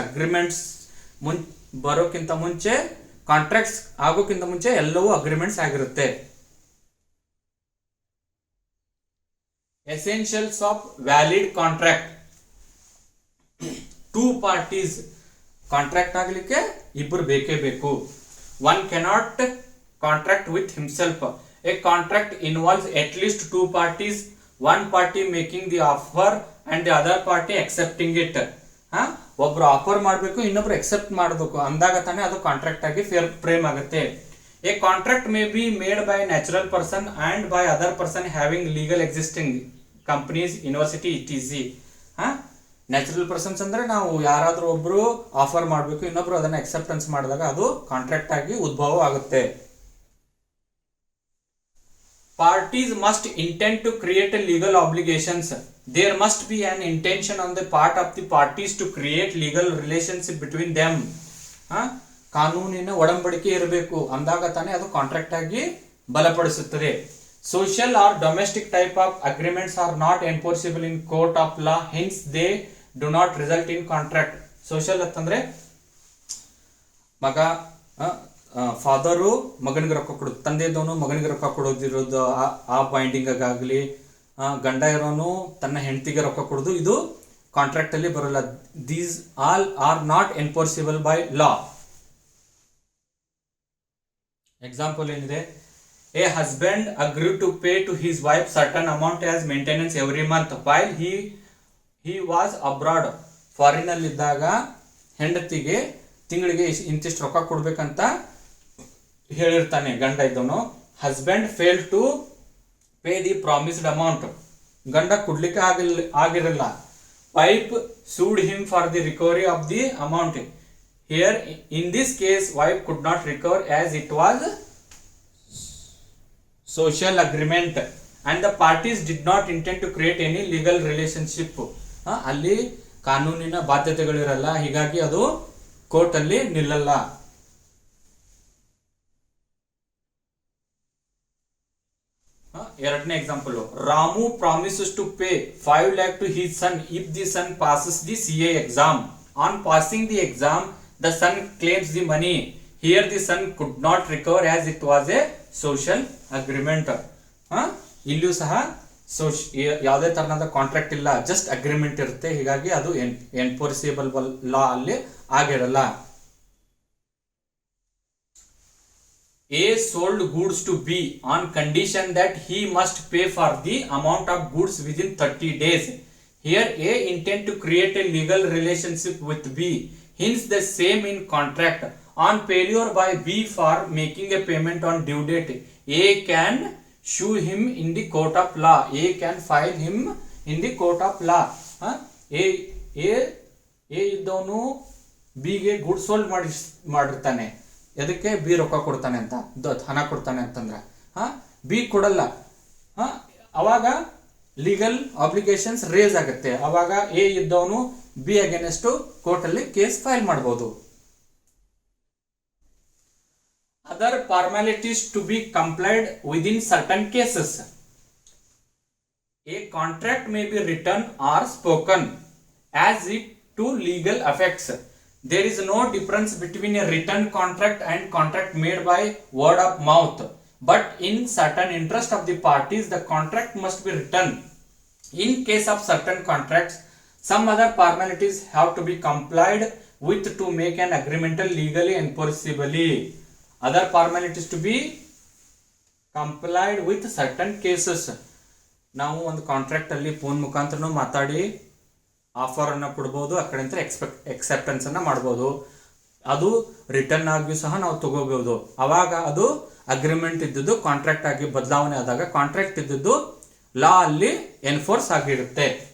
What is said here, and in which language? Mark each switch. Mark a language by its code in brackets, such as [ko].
[kn] Agreements ಬರೋಕ್ಕಿಂತ ಮುಂಚೆ, contracts ಆಗೋಕ್ಕಿಂತ ಮುಂಚೆ ಎಲ್ಲವೂ ಅಗ್ರಿಮೆಂಟ್ಸ್ ಆಗಿರುತ್ತೆ. [en] Essentials of valid contract. [kn] Two parties contract ಆಗಲಿಕ್ಕೆ ಇಬ್ಬರು ಬೇಕೇ ಬೇಕು. [en] One cannot contract with himself. A contract involves at least two parties, one party making the offer and the other party accepting it. [kn] ಒಬ್ರು offer ಮಾಡಬೇಕು, ಇನ್ನೊಬ್ರು accept ಮಾಡಬೇಕು, ಅಂದಾಗ ತಾನೇ ಅದು ಕಾಂಟ್ರಾಕ್ಟ್ ಆಗಿ ಫ್ರೇಮ್ ಆಗುತ್ತೆ. [en] A contract may be made by natural person and by other person having legal existing companies, university, etc. [kn] Natural persons ಅಂದ್ರೆ ನಾವು ಯಾರಾದ್ರೂ ಒಬ್ರು ಆಫರ್ ಮಾಡಬೇಕು, ಇನ್ನೊಬ್ರು ಅದನ್ನ ಅಕ್ಸೆಪ್ಟೆನ್ಸ್ ಮಾಡಿದಾಗ ಅದು ಕಾಂಟ್ರಾಕ್ಟ್ ಆಗಿ ಉದ್ಭವ ಆಗುತ್ತೆ. [en] parties must intend to create a legal obligations. There must be an intention on the part of the parties to create legal relationship between them. [kn] ಕಾನೂನಿನ ಒಡಂಬಡಿಕೆ ಇರಬೇಕು ಅಂದಾಗ ತಾನೇ ಅದು ಕಾಂಟ್ರಾಕ್ಟ್ ಆಗಿ ಬಲಪಡಿಸುತ್ತದೆ. [en] Social or domestic type of agreements are not enforceable in court of law, hence they do not result in contract. [kn] Social ಅಂತಂದ್ರೆ ಮಗ ಫಾದರು ಮಗನಿಗೆ ರೊಕ್ಕ ಕೊಡೋದು, ತಂದೆ ಇದ್ದವನು ಮಗನಿಗೆ ರೊಕ್ಕ ಕೊಡೋದಿರೋದು, ಆ ಬೈಂಡಿಂಗ್ ಆಗಲಿ, ಗಂಡ ಇರೋನು ತನ್ನ ಹೆಂಡತಿಗೆ ರೊಕ್ಕ ಕೊಡೋದು, ಇದು ಕಾಂಟ್ರಾಕ್ಟ್ ಅಲ್ಲಿ ಬರೋಲ್ಲ. [en] These all are not enforceable by law. Example ಏನಿದೆ, a husband agree to pay to his wife certain amount as maintenance every month while he was abroad. [kn] Foreign ಅಲ್ಲಿ ಇದ್ದಾಗ ಹೆಂಡತಿಗೆ ತಿಂಗಳಿಗೆ ಇಂತಿಷ್ಟು ರೊಕ್ಕ ಕೊಡ್ಬೇಕಂತ ಹೇಳಿರ್ತಾನೆ ಗಂಡ ಇದ್ದವನು. [en] husband fail to pay the promised amount, [kn] ಗಂಡ ಕೊಡ್ಲಿಕ್ಕೆ ಆಗಿರಲ್ಲ. [en] Wife sued him for the recovery of the amount. Here in this case wife could not recover as it was social agreement and the parties did not intend to create any legal relationship. [kn] ಅಲ್ಲಿ ಕಾನೂನಿನ ಬಾಧ್ಯತೆಗಳಿರಲ್ಲ, ಹೀಗಾಗಿ ಅದು court ಅಲ್ಲಿ ನಿಲ್ಲಲ್ಲ. [en] ಎರಡನೇ example, Ramu promises to pay 5 lakh to his son if the son passes the CA exam. On passing the exam, the son claims the money. Here the son could not recover as it was a social agreement. [kn] ಇಲ್ಲಿಯೂ ಸಹ ಯಾವುದೇ ತರನಾದ contract ಇಲ್ಲ, just agreement ಇರುತ್ತೆ, ಹೀಗಾಗಿ ಅದು enforceable ಲಾ ಅಲ್ಲಿ ಆಗಿರಲ್ಲ. [en] A sold goods to B on condition that he must pay for the amount of goods within 30 days. Here A intend to create a legal relationship with B, hence the same in contract. On failure by B for making a payment on due date, A can sue him in the court of law. A can file him in the court of law. [kn] A ಇದ್ದವನು ಬಿಗೆ good sold ಮಾಡಿರ್ತಾನೆ, ಎದಕ್ಕೆ B ರೊಕ್ಕ ಕೊಡ್ತಾನೆ ಅಂತ, ಹಣ ಕೊಡ್ತಾನೆ ಅಂತಂದ್ರೆ ಬಿ ಕೊಡಲ್ಲ, ಅವಾಗ ಲೀಗಲ್ ಆಬ್ಲಿಗೇಷನ್ಸ್ ರೇಸ್ ಆಗುತ್ತೆ. ಅವಾಗ ಎ ಇದ್ದವನು ಬಿ ಅಗೇನೆಸ್ಟ್ ಕೋರ್ಟ್ ಅಲ್ಲಿ ಕೇಸ್ ಫೈಲ್ ಮಾಡಬಹುದು. [en] Other formalities to be complied within certain cases. A contract may be written or spoken as it to legal effects. There is no difference between a written contract and contract made by word of mouth. But in certain interest of the parties, the contract must be written. In case of certain contracts, some other formalities have to be complied with to make an agreement legally enforceably. Other formalities to be complied with certain cases. [kn] ನಾವು ಒಂದು contract ಅಲ್ಲಿ phone ಮುಖಾಂತರನೂ ಮಾತಾಡಿ offer ಅನ್ನ ಕೊಡಬಹುದು, ಆ ಕಡೆ acceptance ಅನ್ನ ಮಾಡಬಹುದು. ಅದು ರಿಟರ್ನ್ ಆಗಿಯೂ ಸಹ ನಾವು ತಗೋಬಹುದು. ಅವಾಗ ಅದು ಅಗ್ರಿಮೆಂಟ್ ಇದ್ದದ್ದು ಕಾಂಟ್ರಾಕ್ಟ್ ಆಗಿ ಬದಲಾವಣೆ ಆದಾಗ ಕಾಂಟ್ರಾಕ್ಟ್ ಇದ್ದದ್ದು ಲಾ ಅಲ್ಲಿ ಎನ್ಫೋರ್ಸ್ ಆಗಿರುತ್ತೆ.